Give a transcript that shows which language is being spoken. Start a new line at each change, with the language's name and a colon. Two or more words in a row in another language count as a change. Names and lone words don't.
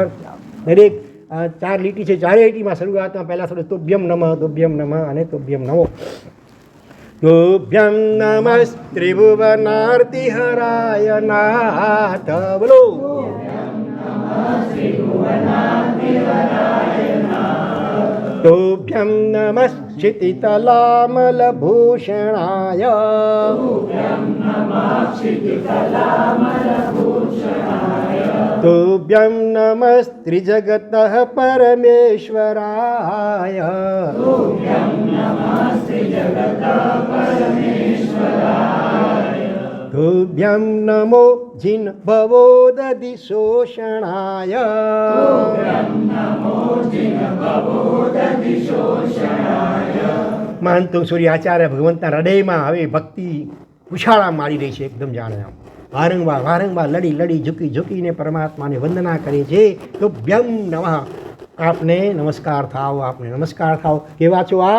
Gujarati: દરેક 4 લીટી છે, 4 લીટીમાં શરૂઆતમાં પહેલાં થોડું
Sanskrit: તુભ્યમ નમઃ
Gujarati: અને
Sanskrit: તુભ્યમ નમો. તુભ્યમ નમઃ ત્રિભુવનાર્તિ હરાય નાથ. બોલો. તુભ્યમ નમઃ क्षितितलामलभूषणाय. तुभ्यं नमस्त्रिजगतः परमेश्वराय. तुभ्यं नमो जिह्वोदधिशोषणाय.
Gujarati: મહાનતું સૂર્ય આચાર્ય ભગવંતના હૃદયમાં હવે ભક્તિ ઉછાળા મારી રહી છે, એકદમ જાણે આમ વારંવાર લડી ઝૂકીને પરમાત્માને વંદના કરે છે.
Sanskrit: તુભ્યમ નમઃ,
Gujarati: આપને નમસ્કાર થાવ. કેવા છો આપ?